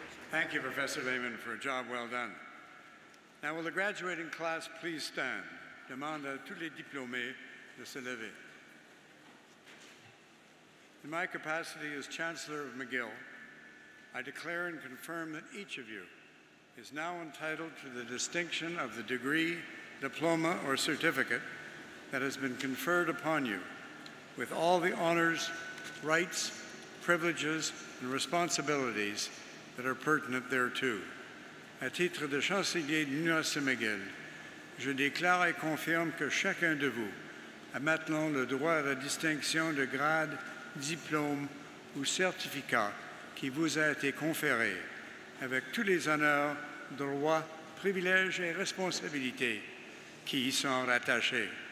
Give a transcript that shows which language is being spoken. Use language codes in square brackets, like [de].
[en] Thank you, Professor Lehman, for a job well done. Now, will the graduating class please stand? [fr] Demande à tous les diplômés de se lever. [en] In my capacity as Chancellor of McGill, I declare and confirm that each of you is now entitled to the distinction of the degree, diploma, or certificate that has been conferred upon you, with all the honors, rights, privileges, and responsibilities that are pertinent thereto. [fr] À titre de chancelier de l'Université McGill, je déclare et confirme que chacun de vous a maintenant le droit à la distinction de grade, diplôme ou certificat qui vous a été conféré, avec tous les honneurs, droits, privilèges et responsabilités qui y sont rattachés.